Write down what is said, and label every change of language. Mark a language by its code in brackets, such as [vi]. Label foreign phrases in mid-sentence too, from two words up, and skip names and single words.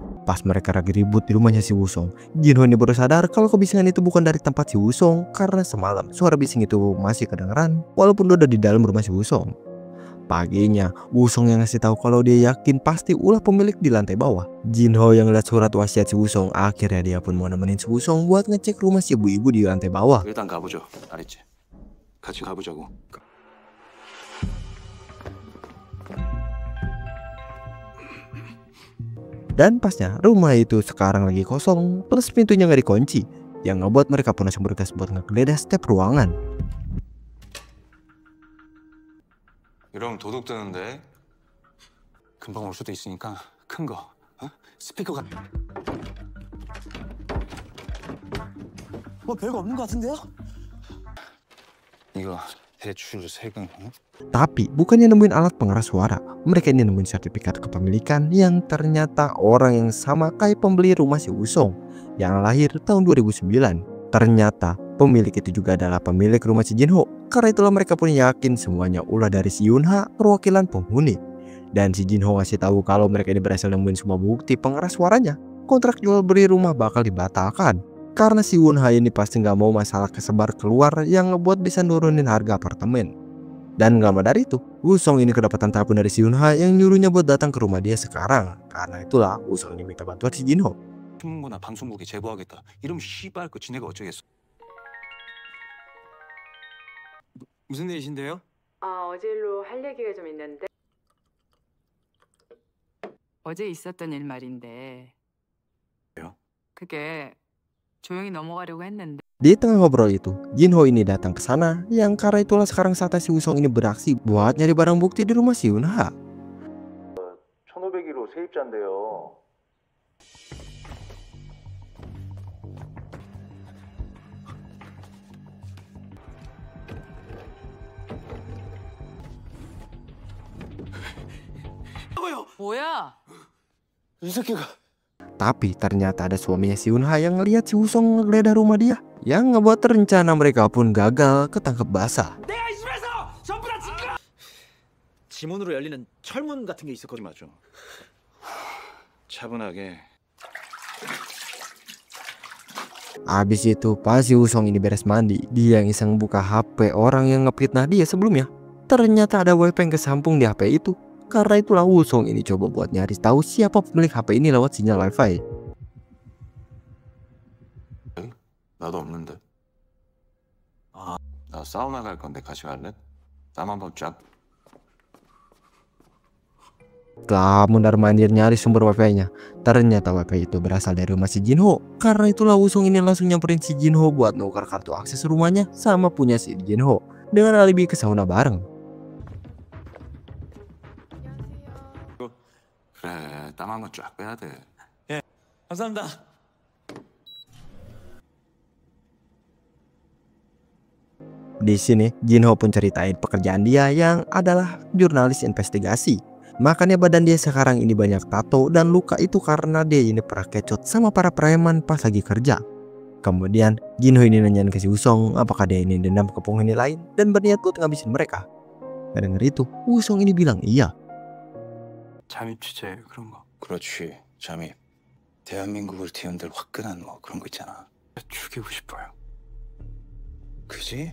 [id] Pas mereka lagi ribut di rumahnya si Wusong, Jinho ini baru sadar kalau kebisingan itu bukan dari tempat si Wusong karena semalam suara bising itu masih kedengeran walaupun udah di dalam rumah si Wusong. Paginya, Wusong yang ngasih tahu kalau dia yakin pasti ulah pemilik di lantai bawah. Jinho yang lihat surat wasiat si Wusong, akhirnya dia pun mau nemenin si Wusong buat ngecek rumah si ibu-ibu di lantai bawah. [ko] 일단 가보죠. 알았지? 같이 가보자고. [id] Dan pasnya rumah itu sekarang lagi kosong plus pintunya nggak dikunci, yang ngebuat mereka pun langsung bergegas buat ngegeledah setiap ruangan. [ko] 이러면 도둑되는데. 금방 올 수도 있으니까 큰 거, 스피커가. 뭐 별거 없는 것 같은데요? 이거 대출 세금. [id] Tapi bukannya nemuin alat pengeras suara, mereka ini nemuin sertifikat kepemilikan yang ternyata orang yang sama kayak pembeli rumah si Wusong yang lahir tahun 2009. Ternyata pemilik itu juga adalah pemilik rumah si Jinho. Karena itulah mereka pun yakin semuanya ulah dari si Yunha, perwakilan penghuni. Dan si Jinho ngasih tahu kalau mereka ini berhasil nemuin semua bukti pengeras suaranya. Kontrak jual beli rumah bakal dibatalkan karena si Yunha ini pasti nggak mau masalah kesebar keluar yang ngebuat bisa nurunin harga apartemen. Dan gak lama dari itu, Wusong ini kedapatan telepon dari si Yunha yang nyuruhnya buat datang ke rumah dia sekarang. Karena itulah Wusong ini minta bantuan si Jinho. [ko] 신문고나 방송국에 제보하겠다. 이러면 씨발 그 지네가 어쩌겠어. 무슨 일이신데요? 어제 일로 할 얘기가 좀 있는데. 어제 있었던 일 말인데. 왜요? 그게 조용히 넘어가려고 했는데. [id] Di tengah ngobrol itu, Jinho ini datang ke sana yang karena itulah sekarang saatnya si Wusong ini beraksi buat nyari barang bukti di rumah si Yunha. [ko] 1501호 세입자인데요. 뭐야? 이 새끼가 [id] Tapi ternyata ada suaminya si Yunha yang ngeliat si Wusong ngegeledah rumah dia, yang ngebuat rencana mereka pun gagal ketangkep basah. [ko] 내가 이 집에서 전부 다 지켜! 지문으로 열리는 철문 같은 게 있었거든. 맞아. 차분하게. [id] Abis itu pas si Wusong ini beres mandi, dia yang iseng buka HP orang yang ngefitnah dia sebelumnya. Ternyata ada webcam kesampung di HP itu. Karena itulah Wusong ini coba buat nyari tahu siapa pemilik HP ini lewat sinyal wifi. [ko] 나도 없는데. 나 사우나 갈 건데 같이 갈래? 땀 한번 쫙. [id] Setelah mundar-mandir nyari sumber wifi-nya, ternyata wifi itu berasal dari rumah si Jinho. Karena itulah Wusong ini langsung nyamperin si Jinho buat nukar kartu akses rumahnya sama punya si Jinho dengan alibi ke sauna bareng. [ko] 그래, 땀 한번 쫙 빼야 돼. 감사합니다. [id] Di sini Jinho pun ceritain pekerjaan dia yang adalah jurnalis investigasi. Makanya badan dia sekarang ini banyak tato dan luka itu karena dia ini pernah kecot sama para preman pas lagi kerja. Kemudian Jinho ini nanyain ke si Wusong apakah dia ini dendam ke penghuni lain dan berniat buat ngabisin mereka. Ngedenger itu Wusong ini bilang iya. [ko] 잠입 취재 그런 거. 그렇지, 잠입. 대한민국을 뒤흔들 화끈한 뭐 그런 거 있잖아. 죽이고 싶어요. 그지?